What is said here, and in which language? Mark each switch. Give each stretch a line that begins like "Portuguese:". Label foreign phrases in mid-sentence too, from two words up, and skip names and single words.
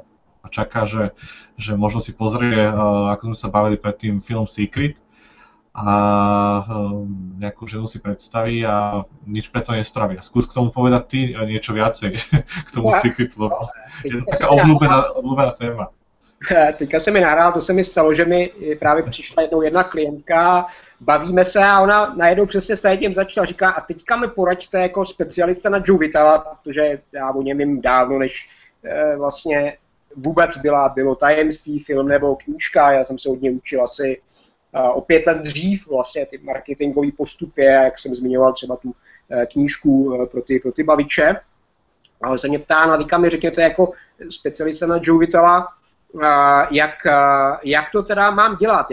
Slovak: A čaká, že možno si pozrie, ako sme sa bavili predtým, film Secret a nejakú ženu si predstaví a nič preto nespraví. A skús k tomu povedať ty niečo viacej k tomu Secretu, lebo je to taká obľúbená téma.
Czech: Teďka se mi nahrál, to se mi stalo, že mi právě přišla jednou jedna klientka, bavíme se a ona najednou přesně s tím začala, říká, a teďka mi poraďte jako specialista na Joe Vitala, protože já o něm vím dávno, než vlastně vůbec bylo tajemství, film nebo knížka, já jsem se od něj učil asi o 5 let dřív, vlastně ty marketingové postupy, jak jsem zmiňoval třeba tu knížku pro ty baviče, ale se mě ptá, a teďka mi řekněte jako specialista na Joe Vitala, jak to teda mám dělat.